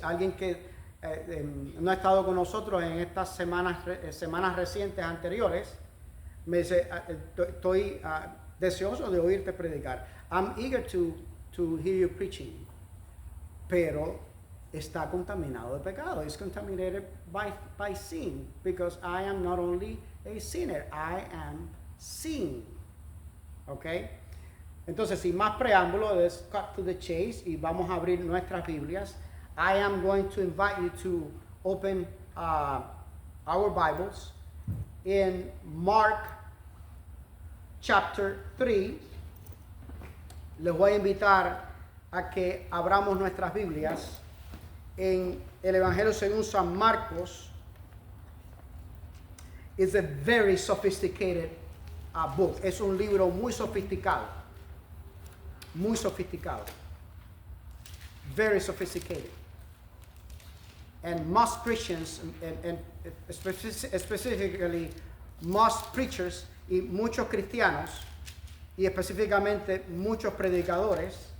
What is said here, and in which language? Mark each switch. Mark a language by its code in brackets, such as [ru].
[es] Alguien que no ha estado con nosotros en estas semanas recientes anteriores. Me dice, estoy deseoso de oírte predicar. [en] I'm eager to hear you preaching. [es] Pero está contaminado de pecado. [en] It's contaminated by sin, because I am not only a sinner, I am sin. ¿Ok? [es] Entonces, sin más preámbulo, [en] let's cut to the chase [es] y vamos a abrir nuestras Biblias. [en] I am going to invite you to open our Bibles in Mark chapter 3. [es] Les voy a invitar a que abramos nuestras Biblias en el Evangelio según San Marcos. [en] It's a very sophisticated book. [es] Es un libro muy sofisticado. Muy sofisticado. [en] Very sophisticated. And most Christians, and specifically most preachers, [es] y muchos cristianos, y específicamente muchos predicadores,